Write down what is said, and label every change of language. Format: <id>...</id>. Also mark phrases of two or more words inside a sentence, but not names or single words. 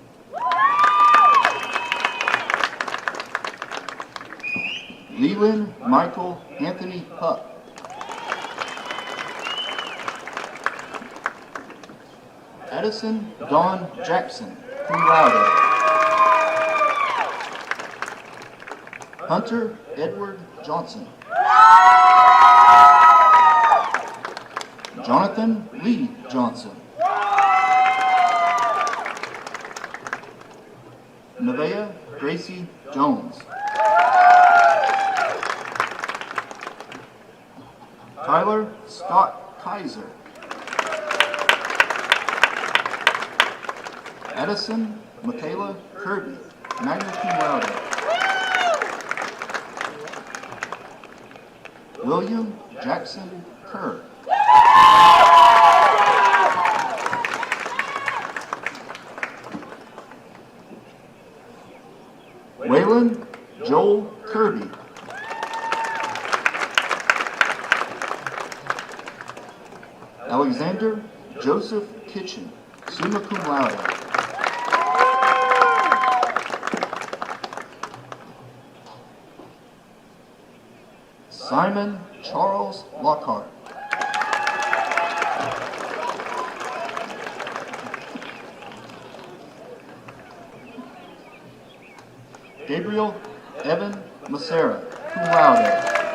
<en>Leland Michael Anthony Huck. Addison Dawn Jackson,</en> <la>cum laude.</la> <en>Hunter Edward Johnson. Jonathan Lee Johnson. Nevaeh Gracie Jones. Tyler Scott Kaiser. Edison Michaela Kirby,</en> <la>magna cum laude.</la> <en>William Jackson Kerr. Waylon Joel Kirby. Alexander Joseph Kitchen,</en> <la>summa cum laude.</la> <en>Simon Charles Lockhart. Gabriel Evan Macera,</en> <la>cum laude.</la>